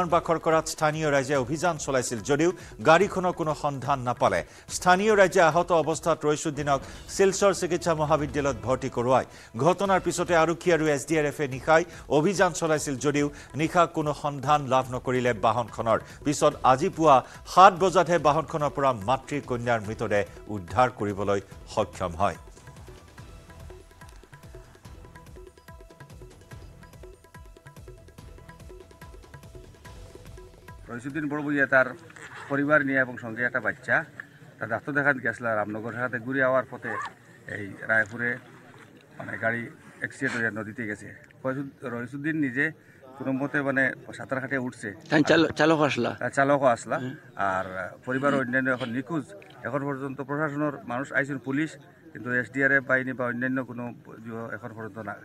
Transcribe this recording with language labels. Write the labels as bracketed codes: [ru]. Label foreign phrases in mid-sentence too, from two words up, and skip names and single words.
[as] বাখৰ কৰাত স্থানীয় ৰাইজে অভিযান চলাইছিল যদিও গাড়ীখনৰ কোনো সন্ধান নাপালে স্থানীয় ৰাইজে আহত অৱস্থাত ৰয়সুদ্দিনক শিলচৰ চিকিৎসা মহাবিদ্যালয়ত ভৰ্তি কৰোৱায় ঘটনাৰ পিছতে আৰক্ষী আৰু এছডিআৰএফে নিশাই অভিযান চলাইছিল যদিও নিশা কোনো সন্ধান লাভ নকৰিলে বাহনখনৰ পিছত আজি পুৱা 7 বজাতহে বাহনখনৰ পৰা মাতৃ কন্যাৰ মৃতদেহ উদ্ধাৰ কৰিবলৈ সক্ষম হয় [bn] রয়সুদ্দিন বড়বুইয়া তার পরিবার নিয়ে এবং সঙ্গে একটা বাচ্চা তার ডাক্তার দেখাতে গেছিল রামনগর হাতে ঘুরে যাওয়ার পথে এই রায়পুরে মানে গাড়ি অ্যাক্সিডেন্ট হয়ে নদীতে গেছে রয়সুদ্দিন নিজে কোনো মতে মানে সাঁতার কাটে উঠছে চালকও আসলা আর পরিবার অন্যান্য এখন নিখোঁজ এখন পর্যন্ত প্রশাসনের মানুষ আইসেন পুলিশ কিন্তু এসডিআরএফ বাহিনী বা অন্যান্য কোনো এখন পর্যন্ত না